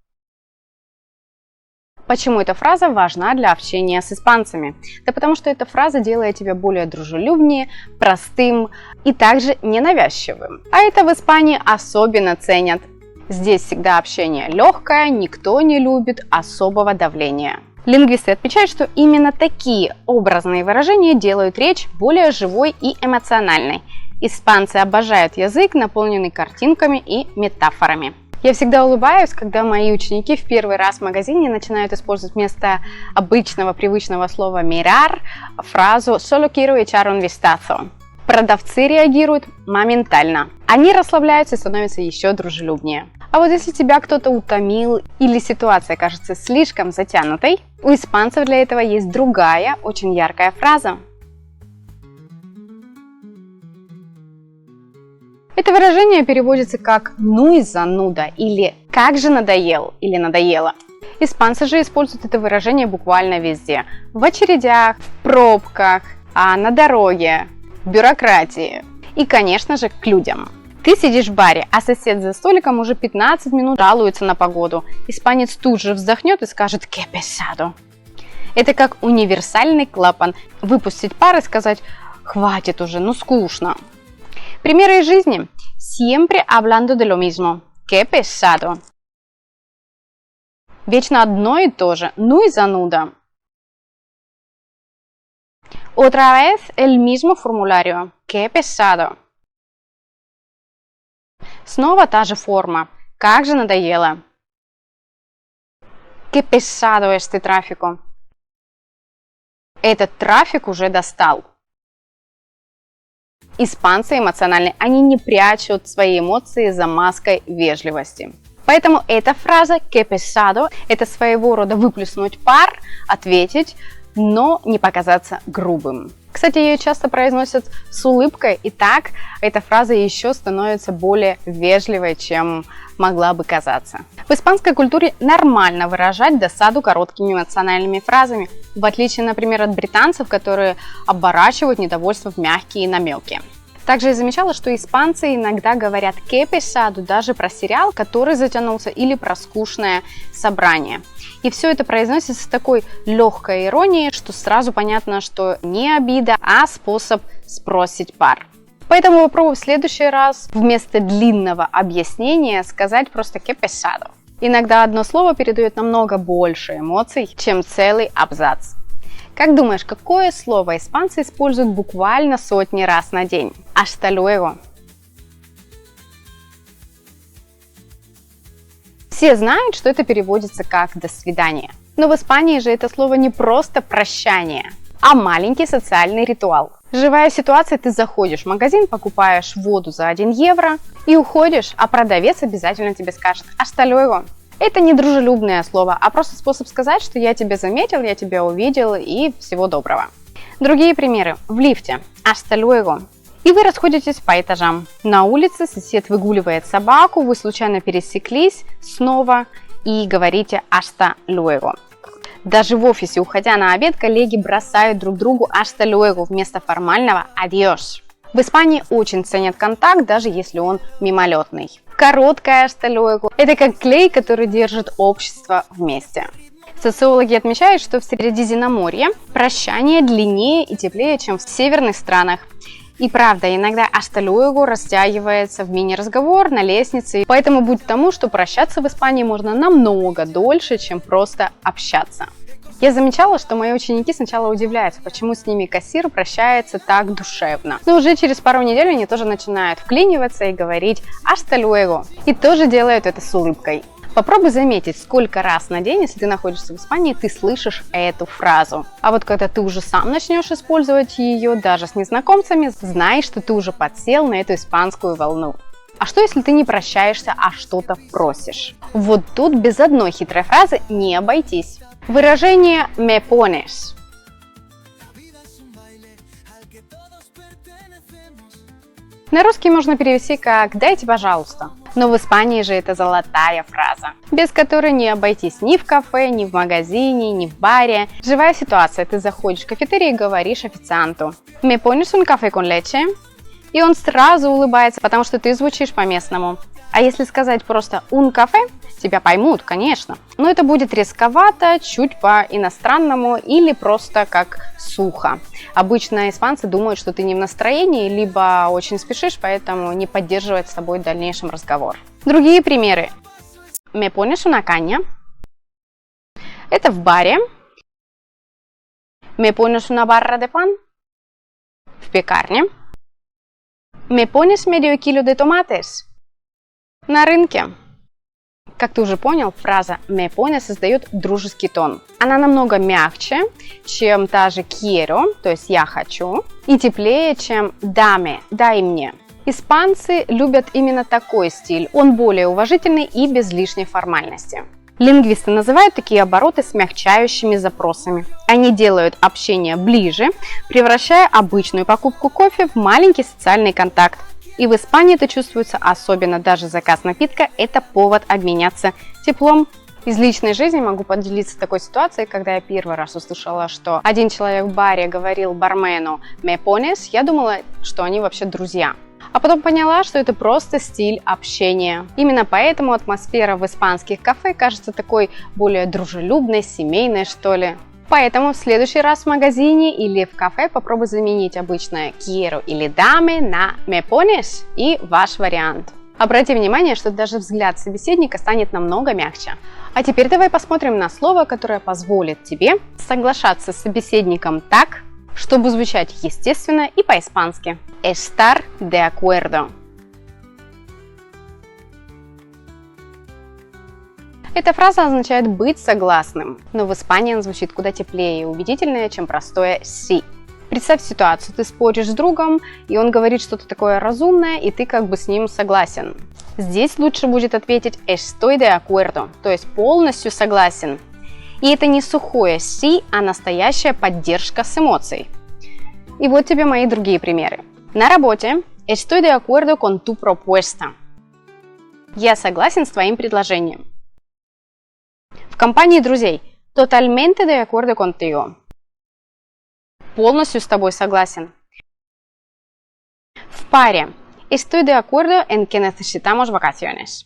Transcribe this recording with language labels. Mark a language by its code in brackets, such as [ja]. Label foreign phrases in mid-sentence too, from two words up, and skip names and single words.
[ru] Почему эта фраза важна для общения с испанцами? Да потому что эта фраза делает тебя более дружелюбнее, простым и также ненавязчивым. А это в Испании особенно ценят. Здесь всегда общение легкое, никто не любит особого давления. Лингвисты отмечают, что именно такие образные выражения делают речь более живой и эмоциональной. Испанцы обожают язык, наполненный картинками и метафорами. Я всегда улыбаюсь, когда мои ученики в первый раз в магазине начинают использовать вместо обычного привычного слова mirar фразу [es] «Solo quiero echar un vistazo». [ru] Продавцы реагируют моментально. Они расслабляются и становятся еще дружелюбнее. А вот если тебя кто-то утомил или ситуация кажется слишком затянутой, у испанцев для этого есть другая, очень яркая фраза. Это выражение переводится как «ну и зануда» или «как же надоел» или «надоело». Испанцы же используют это выражение буквально везде. В очередях, в пробках, на дороге, в бюрократии и, конечно же, к людям. Ты сидишь в баре, а сосед за столиком уже 15 минут жалуется на погоду. Испанец тут же вздохнет и скажет [es] «que pesado». [ru] Это как универсальный клапан. Выпустить пар и сказать «хватит уже, ну скучно». Примеры из жизни. [es] Siempre hablando de lo mismo. Que pesado. [ru] Вечно одно и то же. Ну и зануда. [es] Otra vez el mismo formulario. Que pesado. [ru] Снова та же форма. Как же надоело. [es] Que pesado este tráfico. [ru] Этот трафик уже достал. Испанцы эмоциональны, они не прячут свои эмоции за маской вежливости. Поэтому эта фраза [es] «que pesado» – [ru] это своего рода выплеснуть пар, ответить, но не показаться грубым. Кстати, ее часто произносят с улыбкой, и так эта фраза еще становится более вежливой, чем могла бы казаться. В испанской культуре нормально выражать досаду короткими эмоциональными фразами, в отличие, например, от британцев, которые оборачивают недовольство в мягкие намеки. Также я замечала, что испанцы иногда говорят [es] «que pesado» [ru] даже про сериал, который затянулся, или про скучное собрание. И все это произносится с такой легкой иронией, что сразу понятно, что не обида, а способ сбросить пар. Поэтому попробуй в следующий раз вместо длинного объяснения сказать просто [es] «que pesado». [ru] Иногда одно слово передает намного больше эмоций, чем целый абзац. Как думаешь, какое слово испанцы используют буквально сотни раз на день? [es] Hasta luego. [ru] Все знают, что это переводится как «до свидания». Но в Испании же это слово не просто прощание, а маленький социальный ритуал. Живая ситуация: ты заходишь в магазин, покупаешь воду за 1 евро и уходишь, а продавец обязательно тебе скажет [es] «hasta luego». [ru] Это не дружелюбное слово, а просто способ сказать, что я тебя заметил, я тебя увидел и всего доброго. Другие примеры. В лифте. [es] Hasta luego. [ru] И вы расходитесь по этажам. На улице сосед выгуливает собаку, вы случайно пересеклись снова и говорите [es] hasta luego. [ru] Даже в офисе, уходя на обед, коллеги бросают друг другу [es] hasta luego [ru] вместо формального adiós. В Испании очень ценят контакт, даже если он мимолетный. [es] Короткое hasta luego – [ru] это как клей, который держит общество вместе. Социологи отмечают, что в Средиземноморье прощание длиннее и теплее, чем в северных странах. И правда, иногда [es] hasta luego [ru] растягивается в мини-разговор на лестнице, поэтому будь тому, что прощаться в Испании можно намного дольше, чем просто общаться. Я замечала, что мои ученики сначала удивляются, почему с ними кассир прощается так душевно. Но уже через пару недель они тоже начинают вклиниваться и говорить [es] hasta luego. [ru] И тоже делают это с улыбкой. Попробуй заметить, сколько раз на день, если ты находишься в Испании, ты слышишь эту фразу. А вот когда ты уже сам начнешь использовать ее, даже с незнакомцами, знай, что ты уже подсел на эту испанскую волну. А что, если ты не прощаешься, а что-то просишь? Вот тут без одной хитрой фразы не обойтись. [es] Выражение «me pones». [ru] На русский можно перевести как «дайте, пожалуйста». Но в Испании же это золотая фраза, без которой не обойтись ни в кафе, ни в магазине, ни в баре. Живая ситуация: ты заходишь в кафетерий и говоришь официанту [es] «me pones un café con leche?» [ru] И он сразу улыбается, потому что ты звучишь по-местному. А если сказать просто [es] «un café», [ru] тебя поймут, конечно. Но это будет рисковато, чуть по-иностранному или просто как сухо. Обычно испанцы думают, что ты не в настроении, либо очень спешишь, поэтому не поддерживают с тобой в дальнейшем разговор. Другие примеры. [es] «Me pones una caña?» [ru] Это в баре. [es] «Me pones una barra de pan?» [ru] В пекарне. [es] «Me pones medio kilo de tomates?» [ru] На рынке. Как ты уже понял, фраза [es] «me pones» [ru] создает дружеский тон. Она намного мягче, чем та же «quiero», то есть «я хочу», и теплее, чем «dame», «дай мне». Испанцы любят именно такой стиль, он более уважительный и без лишней формальности. Лингвисты называют такие обороты смягчающими запросами. Они делают общение ближе, превращая обычную покупку кофе в маленький социальный контакт. И в Испании это чувствуется особенно, даже заказ напитка – это повод обменяться теплом. Из личной жизни могу поделиться такой ситуацией, когда я первый раз услышала, что один человек в баре говорил бармену [es] «me pones», [ru] я думала, что они вообще друзья. А потом поняла, что это просто стиль общения. Именно поэтому атмосфера в испанских кафе кажется такой более дружелюбной, семейной, что ли. Поэтому в следующий раз в магазине или в кафе попробуй заменить обычное quiero или dame на [es] me pones [ru] и ваш вариант. Обрати внимание, что даже взгляд собеседника станет намного мягче. А теперь давай посмотрим на слово, которое позволит тебе соглашаться с собеседником так, чтобы звучать естественно и по-испански. [es] Estar de acuerdo. [ru] Эта фраза означает быть согласным, но в Испании она звучит куда теплее и убедительнее, чем простое sí. Представь ситуацию, ты споришь с другом, и он говорит что-то такое разумное, и ты как бы с ним согласен. Здесь лучше будет ответить [es] estoy de acuerdo, [ru] то есть полностью согласен. И это не сухое sí, а настоящая поддержка с эмоцией. И вот тебе мои другие примеры. На работе [es] estoy de acuerdo con tu propuesta. [ru] Я согласен с твоим предложением. В компании друзей [es] totalmente de acuerdo contigo. [ru] Полностью с тобой согласен. В паре [es] estoy de acuerdo en que necesitamos vacaciones.